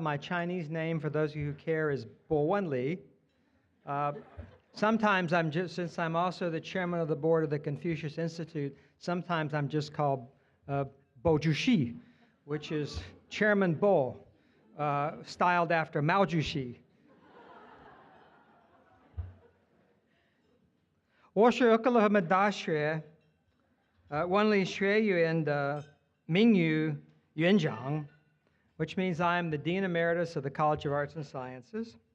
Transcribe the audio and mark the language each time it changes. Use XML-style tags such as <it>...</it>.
<en>My Chinese name, for those of you who care, is Bo Wenli. Sometimes since I'm also the chairman of the board of the Confucius Institute, sometimes I'm just called Bo Jushi, which is Chairman Bo, styled after Mao Jushi.</en> <zh>我是俄克拉荷马大学文理学院的名誉院长。</zh> <en>Which means I'm the Dean Emeritus of the College of Arts and Sciences.</en>